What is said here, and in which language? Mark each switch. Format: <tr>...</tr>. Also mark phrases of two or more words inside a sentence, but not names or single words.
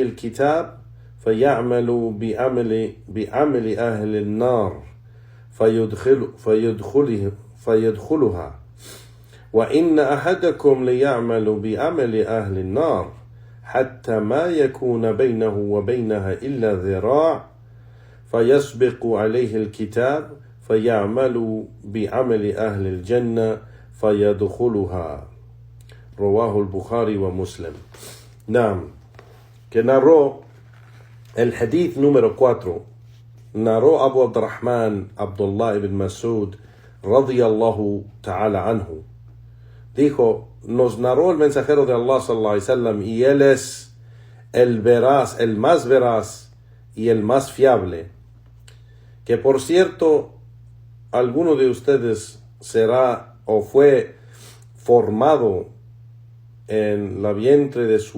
<ar>الكتاب فيعمل بعمل أهل النار فيدخلها وإن أحدكم ليعمل بعمل أهل النار حتى ما يكون بينه وبينها إلا ذراع فيسبق عليه الكتاب فيعمل بعمل أهل الجنة فيدخلها. رواه البخاري ومسلم. نعم,</ar> <es>que narró el hadith número 4, narró Abu Abdurrahman Abdullah ibn Mas'ud</es> <ar>رضي الله تعالى عنه.</ar> <es>Dijo, nos narró el mensajero de Allah</es> <ar>صلى الله عليه وسلم,</ar> <es>y él es el veraz, el más veraz y el más fiable, que por cierto alguno de ustedes será o fue formado en la vientre de su</es>